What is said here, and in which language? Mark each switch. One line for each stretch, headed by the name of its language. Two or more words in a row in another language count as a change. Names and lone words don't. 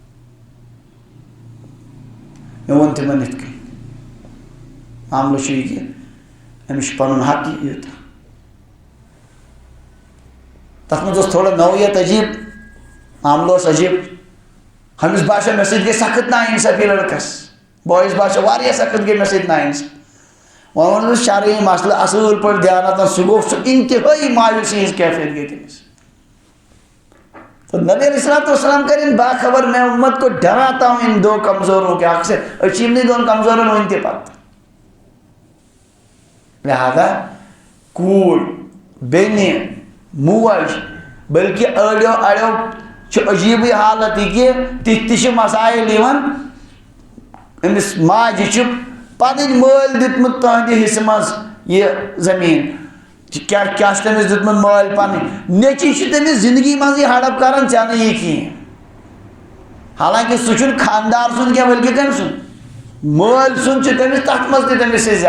Kashmiri: مےٚ ووٚن تِمن یِتھ کٔنۍ معاملہٕ چھُ یہِ کہِ أمِس چھُ پنُن حق یوٗتاہ تتھ منٛز اوس تھوڑا نوعیت عجیٖب معاملہٕ اوس عجیٖب ہُمِس باسیو مےٚ سۭتۍ گٔے سخت نا انصٲفی لڑکس بٲیِس باسیو واریاہ سخت گٔے مےٚ سۭتۍ نا انصٲفی وۄنۍ ووٚنُس شرعی مسلہٕ اصل پٲٹھۍ دیانتن سُہ گوٚو سُہ انتہٲیی مایوٗسی ہِنٛز کیفیت گٔے تٔمِس
Urdu: تو نبی علیہ الصلوۃ والسلام کریں باخبر میں امت کو ڈراتا ہوں ان دو کمزوروں کے حق سے
Kashmiri: أسۍ چھِ یِمنٕے دۄن کمزورن وٕنہِ تہِ پتہٕ لہذا کوٗر بیٚنہِ موج بلکہِ اڑیو چھُ عجیٖبٕے حالت یہِ کہِ تِتھۍ تہِ چھِ مسائل یِوان أمِس ماجہِ چھُ پنٕنۍ مٲلۍ دیُتمُت تُہنٛدِ حصہٕ منٛز یہِ زٔمیٖن کیٛاہ چھُ تٔمِس دیُتمُت مٲلۍ پنٕنۍ نیٚچی چھُ تٔمِس زندگی منٛزٕے ہڑپ کران ژےٚ نہٕ یہِ کِہیٖنۍ حالانکہِ سُہ چھُنہٕ خاندار سُنٛد کینٛہہ بلکہِ کٔمۍ سُنٛد مٲلۍ سُنٛد چھُ تٔمِس تتھ منٛز تہِ تٔمِس سۭتۍ